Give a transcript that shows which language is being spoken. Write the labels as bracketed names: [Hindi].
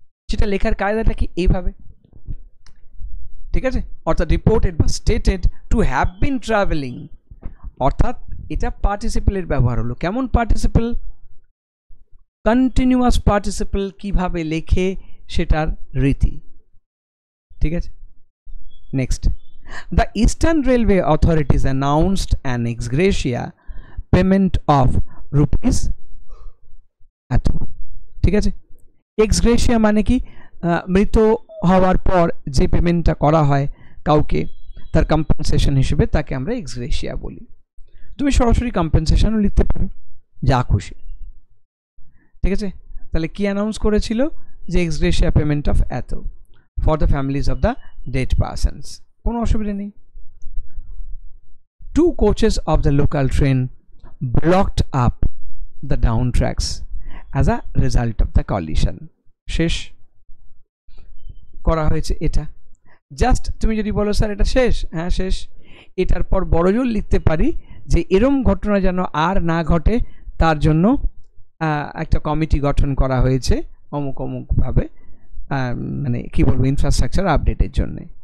[Bangla] সেটা লেখার কায়দাটা কি এইভাবে, ঠিক আছে? অর্থাৎ রিপোর্টেড বা stated to have been travelling, অর্থাৎ এটা পার্টিসিপেলের ব্যবহার হলো। কেমন পার্টিসিপেল? কন্টিনিউয়াস পার্টিসিপেল কিভাবে লেখে সেটার রীতি, ঠিক আছে? [English] next, the Eastern Railway authorities announced an ex gratia payment of rupees [Bangla] এত, ঠিক আছে? এক্স গ্রেশিয়া মানে কি? মৃত হওয়ার পর যে পেমেন্টটা করা হয় কাউকে তার কম্পেনসেশন হিসেবে, তাকে আমরা এক্স গ্রেশিয়া বলি। তুমি সরাসরি কম্পেনসেশনও লিখতে পারো, যা খুশি, ঠিক আছে? তাহলে কি অ্যানাউন্স করেছিল? যে [English] Ex gratia payment of এত for the families of the dead persons. [Bangla] কোনো অসুবিধা নেই। [English] 2 coaches of the local train blocked up the down tracks as a result of the collision. [Bangla] শেষ করা হয়েছে এটা। জাস্ট তুমি যদি বলো স্যার এটা শেষ, হ্যাঁ শেষ, এটার পর বড়জোর লিখতে পারি যে এরম ঘটনা যেন আর না ঘটে তার জন্য একটা কমিটি গঠন করা হয়েছে অমুক অমুকভাবে, মানে কি বলবো, ইনফ্রাস্ট্রাকচার আপডেটের জন্যে।